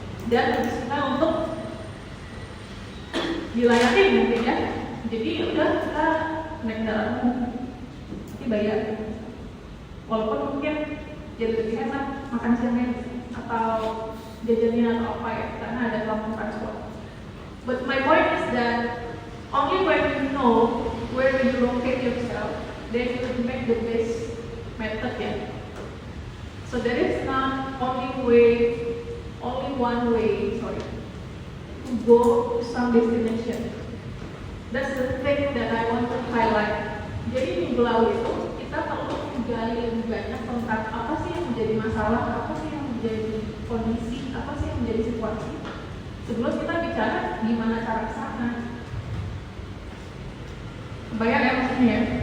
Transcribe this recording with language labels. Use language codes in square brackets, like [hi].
[id] Dan lebih suka untuk dilayani mungkin ya. Jadi udah kita naik kendaraan umum. Bayar, walaupun mungkin jadi lebih enak makan siangnya atau jajannya atau apa ya, karena ada kelompok transport. [en] But my point is that only when you know where you locate yourself, then you will make the best method ya. So there is not only one way to go to some destination. That's the thing that I want to highlight. [id] Jadi minggu lalu itu kita perlu menggali lebih banyak tentang apa sih yang menjadi masalah, apa sih yang menjadi kondisi, apa sih yang menjadi situasi. Sebelum kita bicara gimana cara ke sana. Kebayang ya maksudnya ya?